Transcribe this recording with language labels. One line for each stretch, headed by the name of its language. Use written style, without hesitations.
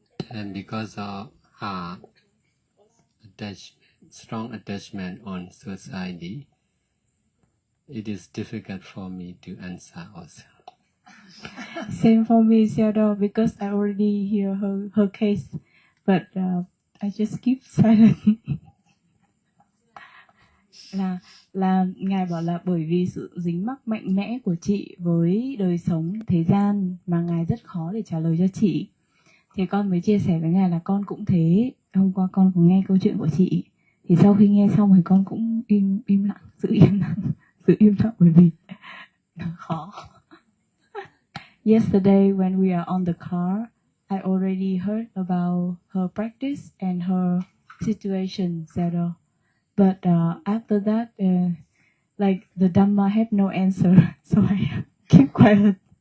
English: And because of her strong attachment on society, it is difficult for me to answer also. Same for me, Theodore, because I already hear her case, but I just keep silent.
Vietnamese: là ngài bảo là bởi vì sự dính mắc mạnh mẽ của chị với đời sống thế gian mà ngài rất khó để trả lời cho chị. Thì con mới chia sẻ với ngài là con cũng thế. Hôm qua con cũng nghe câu chuyện của chị. Thì sau khi nghe xong thì con cũng im lặng, giữ im lặng bởi vì khó.
English: Yesterday when we are on the car, I already heard about her practice and her situation, Zero. But after that, like the Dhamma had no answer, so I keep quiet.